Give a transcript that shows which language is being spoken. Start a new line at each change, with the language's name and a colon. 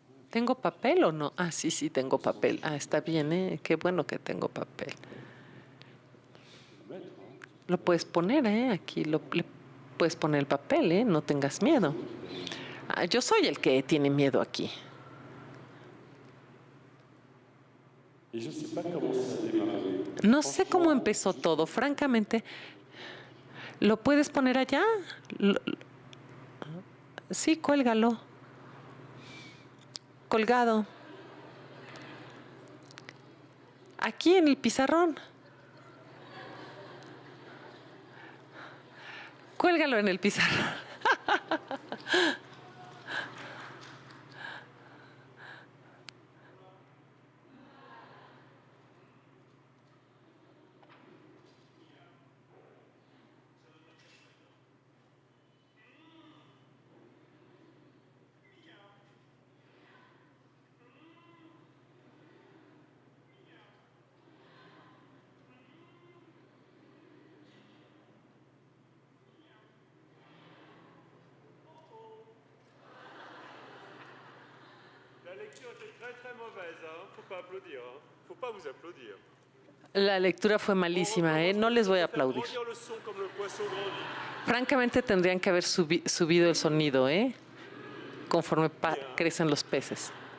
Spanish: ¿Tengo papel o no? Ah, sí, sí, tengo papel. Ah, está bien, ¿eh? Qué bueno que tengo papel. Lo puedes poner, ¿eh? Aquí le puedes poner el papel, ¿eh? No tengas miedo. Ah, yo soy el que tiene miedo aquí.
French: Et je ne sais pas comment ça a démarré.
Spanish: No sé cómo empezó todo, francamente. ¿Lo puedes poner allá? Sí, cuélgalo. Colgado. Aquí en el pizarrón. Cuélgalo en el pizarrón.
French: La lecture était très très mauvaise, hein. Faut pas applaudir, hein. Faut pas vous applaudir.
Spanish: La lectura fue malísima, ¿eh? No les voy a aplaudir.
French: Grandir le son comme le poisson grandit.
Spanish: Francamente tendrían que haber subido el sonido, ¿eh? Conforme crecen los peces.